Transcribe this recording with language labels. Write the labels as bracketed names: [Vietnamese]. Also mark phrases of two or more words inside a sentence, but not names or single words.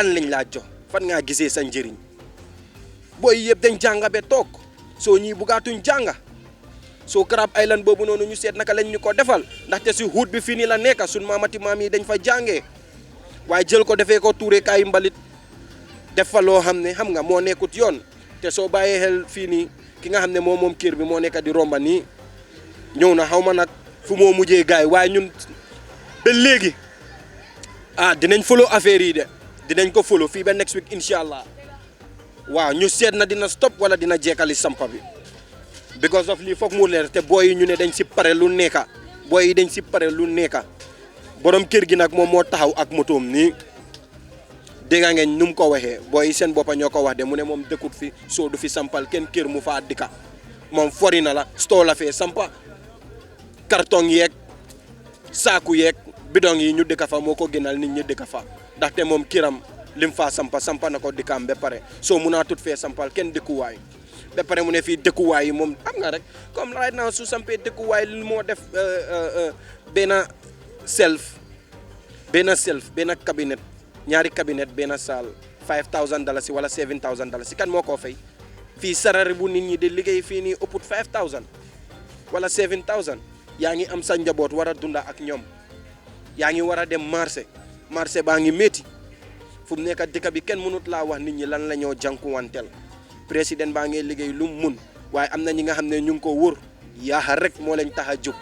[Wolof] lañ laa jox fan ngaa gisee sa njëriñ booy yëpp dañ jànga ba toog soo ñii bugaatuñ jànga soo Crab Island boobu noonu ñu seet naka lañ ñu ko defal ndaxte si huut bi fii nii la nekk suñ maamati maam yi dañ fa jàngee waaye jël ko defee ko tuure kaay mbalit def fa loo xam ne xam nga moo nekkut yoon te soo bàyyee xel fii nii ki nga xam ne moom kër bi moo nekk di romba nii ñëw na xaw ma nag fu moo mujjee gaay waaye ñun ba léegi dinañ follow affaire yi de dinañ ko follow fii ba [English] next week [Arabic] incha allah [Wolof] waaw ñu seet na dina stop wala dina jekkali sampa bi [English] because of [Wolof] lii foog mu leer te booy yi ñu ne dañ si pare lu nekka booy yi dañ si pare lu nekka borom kër gi nag moom moo taxaw ak motoom nii dégg ngeen nu mu ko waxee booy yi seen boppa ñoo ko wax de mu ne moom dëkkut fi soo du fi sampal kenn kër mu faa dikka moom fori na la stoo la fee sampa carton yeeg saaku yeeg bidong yi ñu dëkka fa moo ko gënal nit ñi dëkka fa ndaxte moom kiram lim faa sampa na ko dikkaam ba pare soo mun naa tut fee sampal kenn dëkkuwaay ba pare mu ne fii dëkkuwaay yi moom am nga rek comme [English] right now [Wolof] su sampee dëkkuwaay li moo def benn cabinet ñaari cabinet benn salle $5,000 wala $7,000 kan moo koo fay fii sarari bu nit ñi di liggéey fii nii ëpput $5,000 wala $7,000 yaa ngi am sa njaboot war a dunda ak ñoom yaa ngi war a dem marché baa ngi métti fu mu nekk dëkk bi kenn mënut laa wax nit ñi lan la ñoo jànkuwanteel président baa ngi liggéey lu mu mun waaye am na ñi nga xam ne ñu ngi ko wër yaaxa rek moo leen tax a jóg